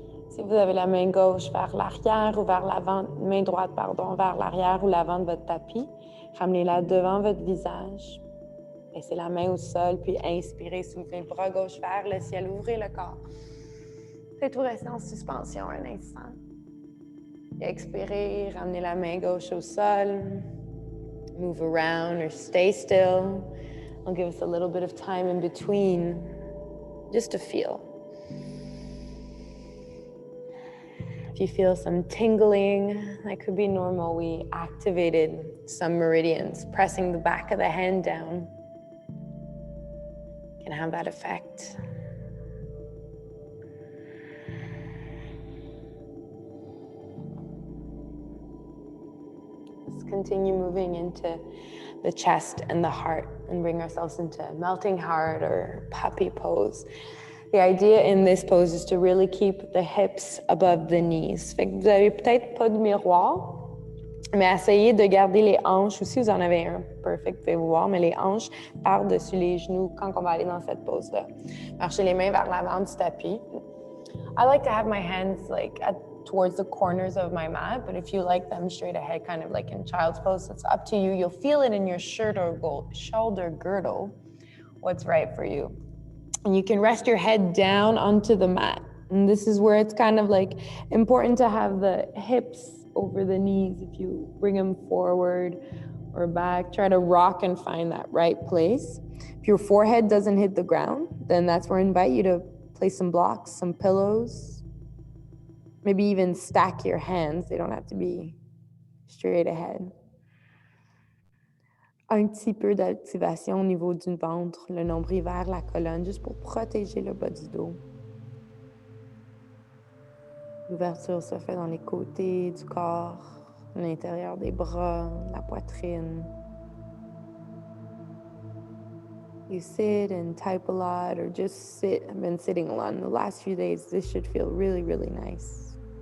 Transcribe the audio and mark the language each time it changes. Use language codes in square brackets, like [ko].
[fr] Si vous avez la main gauche vers l'arrière ou vers l'avant, main droite, pardon, vers l'arrière ou l'avant de votre tapis, ramenez-la devant votre visage. Laissez la main au sol, puis inspirez, soulevez le bras gauche vers le ciel, ouvrez le corps. Faites-vous rester en suspension un instant. Expirez, ramenez la main gauche au sol. [en] Move around or stay still. I'll give us a little bit of time in between, just to feel. If you feel some tingling, that could be normal. We activated some meridians. Pressing the back of the hand down can have that effect. Let's continue moving into the chest and the heart and bring ourselves into melting heart or puppy pose. The idea in this pose is to really keep the hips above the knees. [fr] Fait que vous avez peut-être pas de miroir, mais essayez de garder les hanches, ou si vous en avez un, perfect, vous pouvez vous voir, mais les hanches par-dessus les genoux quand on va aller dans cette pose-là. Marchez les mains vers l'avant du tapis. [en] I like to have my hands towards the corners of my mat, but if you like them straight ahead, kind of like in child's pose, it's up to you. You'll feel it in your shoulder girdle, what's right for you. And you can rest your head down onto the mat. And this is where it's kind of like important to have the hips over the knees. If you bring them forward or back, try to rock and find that right place. If your forehead doesn't hit the ground, then that's where I invite you to place some blocks, some pillows, maybe even stack your hands. They don't have to be straight ahead. [fr] Un petit peu d'activation au niveau du ventre, le nombril vers la colonne, juste pour protéger le bas du dos. L'ouverture se fait dans les côtés du corps, à l'intérieur des bras, la poitrine. [en] You sit and type a lot or just sit. I've been sitting a lot in the last few days. This should feel really, really nice.